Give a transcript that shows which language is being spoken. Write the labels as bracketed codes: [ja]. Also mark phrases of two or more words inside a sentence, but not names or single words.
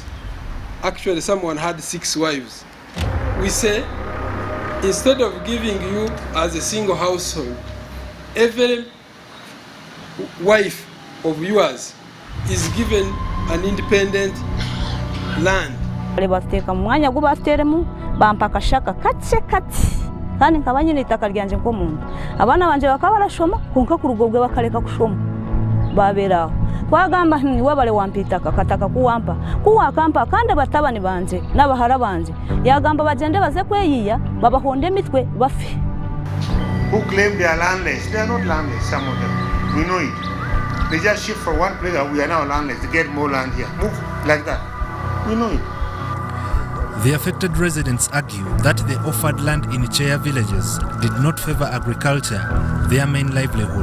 [en] Actually, someone had 6 wives. We say, instead of giving you as a single household, every wife of yours is given an independent land. [cgg] Bateka mu mwanya gwo bateremu bampaka shaka katse kandi nkabanye n'itaka ryanje nko muntu abana banje bakaba barashoma kunka ku rugobwe bakareka kushoma baberaho twagamba niwe bale wampitaka kataka kuwampa kuwakampa kandi batabani banje n'abahara banje yagamba bagende baze kweyiya babahonde mitwe bafe. [en] Who claim they are landless? They are not landless, some of them. We know it. They just shift from one place and we are now landless. They get more land here. Move like that. We know it. The affected residents argue that the offered land in Cheya villages did not favor agriculture, their main livelihood.